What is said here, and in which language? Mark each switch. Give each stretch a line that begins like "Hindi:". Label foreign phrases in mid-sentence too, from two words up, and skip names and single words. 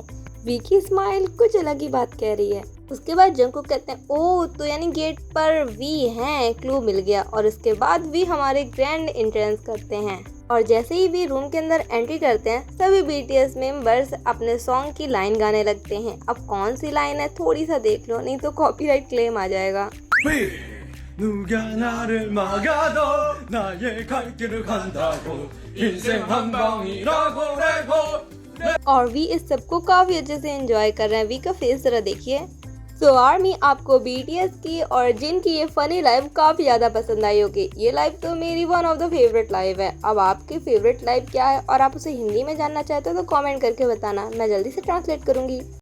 Hindi: वी की स्माइल कुछ अलग ही बात कह रही है। उसके बाद जंगकुक कहते हैं ओह तो यानी गेट पर वी हैं, क्लू मिल गया। और इसके बाद वी हमारे
English: grand entrance
Hindi: करते हैं। और जैसे ही वी रूम के अंदर एंट्री करते हैं, सभी बीटीएस मेंबर्स अपने सॉन्ग की लाइन गाने लगते हैं। अब कौन सी लाइन है थोड़ी सा देख लो, नहीं तो
English: copyright claim
Hindi: आ जाएगा।
Korean: 누가 나를 막아도 나의 갈 길을 간다고 인생 한 방이라고 내고।
Hindi: और वी इस सबको काफी अच्छे से एंजॉय कर रहे हैं। वी का फेस जरा देखिए। सो आर्मी, आपको बीटीएस की और जिन की ये
English: funny live
Hindi: काफी ज्यादा पसंद आई होगी। ये लाइव तो मेरी
English: one of the favorite live
Hindi: है। अब आपकी
English: favorite live
Hindi: क्या है और आप उसे हिंदी में जानना चाहते हो तो कमेंट करके बताना, मैं जल्दी से ट्रांसलेट करूंगी।